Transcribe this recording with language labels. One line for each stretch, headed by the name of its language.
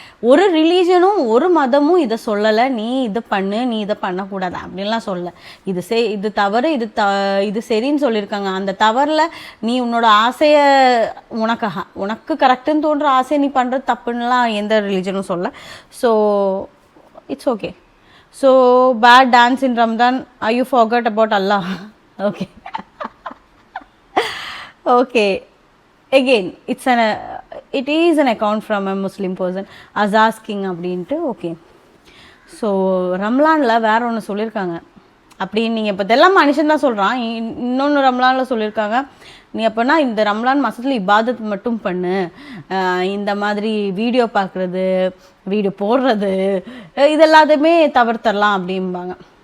Tamil: ஒரு ரிலீஜனும் ஒரு மதமும் இதை சொல்லலை, நீ இதை பண்ணு, நீ இதை பண்ணக்கூடாது அப்படின்லாம் சொல்ல. இது தவறு, இது சரின்னு சொல்லியிருக்காங்க. அந்த தவறில் நீ உன்னோட ஆசையை உனக்கு கரெக்டுன்னு தோன்ற ஆசையை நீ பண்ணுறது தப்புன்னுலாம் எந்த ரிலீஜனும் சொல்ல. So
English: it's okay. So bad dance in Ramadan, are you forgot about Allah? Okay. Okay, again it is an account from a Muslim person as asking அப்படின்ட்டு.
Tamil: ஓகே, ஸோ ரம்லானில் வேற ஒன்று சொல்லியிருக்காங்க அப்படின்னு. நீங்கள் இப்போ இதெல்லாம் மனுஷன் தான் சொல்கிறான். இன்னொன்று ரம்லானில் சொல்லியிருக்காங்க, நீ அப்போனா இந்த ரம்லான் மாதத்தில் இபாதத் மட்டும் பண்ணு, இந்த மாதிரி வீடியோ பார்க்குறது, வீடியோ போடுறது இதெல்லாத்தையுமே தவிர்த்தரலாம் அப்படிம்பாங்க.